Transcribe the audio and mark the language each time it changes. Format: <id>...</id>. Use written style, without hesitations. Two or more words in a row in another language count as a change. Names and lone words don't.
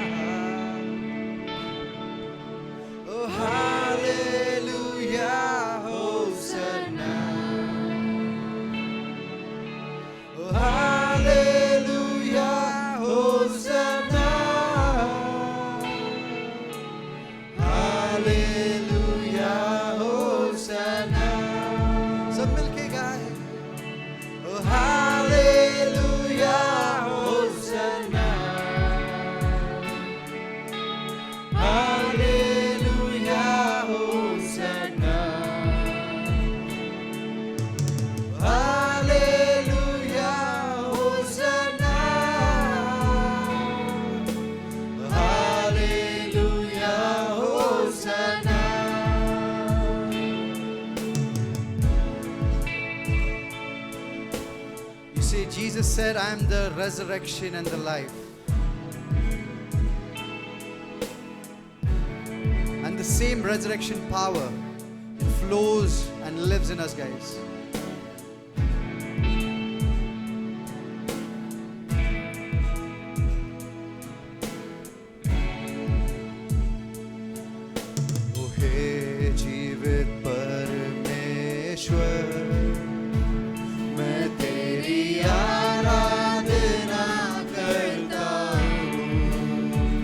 <en>Oh, hallelujah, Hosanna. Oh, hallelujah, Hosanna. Hallelujah, Hosanna.</en> <hi>सब मिलके गाए।</hi> <en>Oh, hallelujah, Hosanna. Hallelujah, Hosanna. Hallelujah, Hosanna. Hallelujah, Hosanna. You see, Jesus said, I am the resurrection and the life. And the same resurrection power flows and lives in us, guys.</en> <hi>ओ हे जीवित परमेश्वर, मैं तेरी आराधना करता हूँ।</hi>